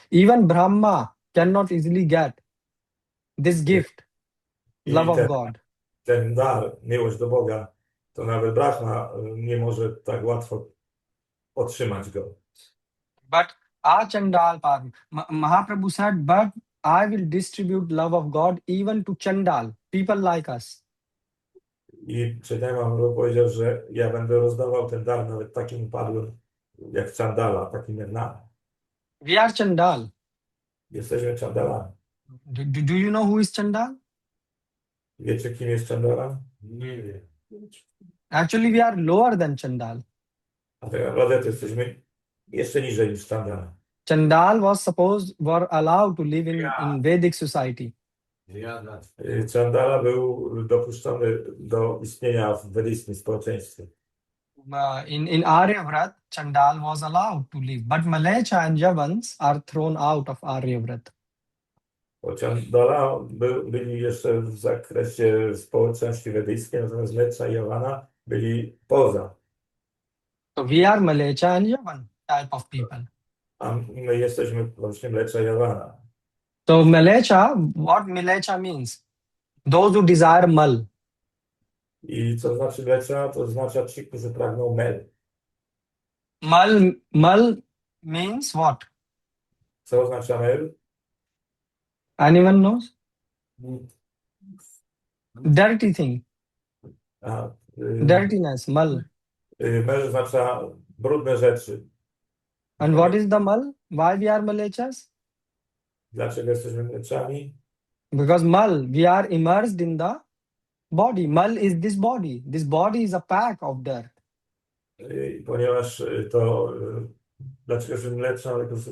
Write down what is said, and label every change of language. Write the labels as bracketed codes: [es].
[en] Even Brahma cannot easily get this gift, [pl] I [en] love of God. [pl] ten dar, miłość do Boga, to nawet Brahma nie może tak łatwo otrzymać go. [en] But Chandal Mahaprabhu said, but I will distribute love of God even to Chandal, people like us. [pl] I Chaitanya Mahaprabhu powiedział, że ja będę rozdawał ten dar nawet takim upadłym jak Chandala, takim jak nam. [en] We are Chandal. [pl] Jesteśmy Chandalami. [en] Do you know who is Chandal? [pl] Wiecie, kim jest Chandala? Nie wiem. [en] Actually, we are lower than Chandal. [pl] A tak naprawdę to jesteśmy jeszcze niżej niż Chandala. [en] Chandal were allowed to live in Vedic society. [pl] Chandala był dopuszczony do istnienia w wedyjskim społeczeństwie. [en] In Aryavrat, Chandal was allowed to live, but Malecha and Javans are thrown out of Aryavrat. [pl] Bo Chandala byli jeszcze w zakresie społeczności wedyjskiej, natomiast Mlecza i Jawana byli poza. [en] So we are Malecha and Javan type of people. [pl] A my jesteśmy właśnie Mlecza i Jawana. [en] So Malecha, what Malecha means? Those who desire mal. [pl] I co znaczy Mlecza? To oznacza ci, którzy pragną mel. [en] Mal means what? [pl] Co oznacza mel? [en] Anyone knows? Dirty thing. Dirtiness, mal. [pl] Mel oznacza brudne rzeczy. [en] And what is the mal? Why we are Malechas? [pl] Dlaczego jesteśmy Mleczami? [en] Because mal, we are immersed in the body. Mal is this body. This body is a pack of dirt. [pl] Ponieważ to, dlaczego jesteśmy Mleczami?